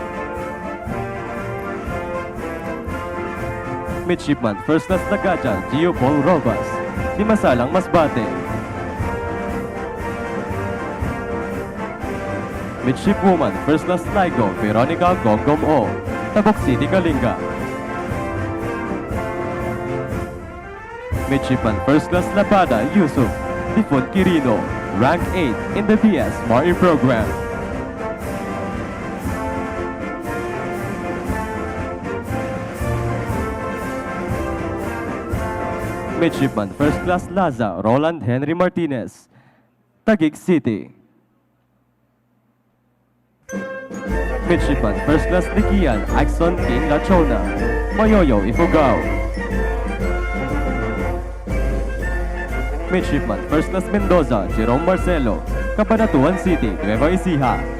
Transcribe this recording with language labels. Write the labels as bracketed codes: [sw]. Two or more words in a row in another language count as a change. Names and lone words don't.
[en] Midshipman First Class na Gachal Gio Paul Robas, Dimasalang, Masbate. Midshipwoman First Class Ligo Veronica Gongom O, Tabok City, Kalinga. Midshipman First Class Labada Yusuf, Tifon, Quirino, Rank 8 in the BS Mari program. Midshipman First Class Laza Roland Henry Martinez, Taguig City. Midshipman First Class Likian Axon King Lachona, Mayoyo Ifugao. Midshipman First Class Mendoza Jerome Marcelo, Cabanatuan City, Nueva Ecija.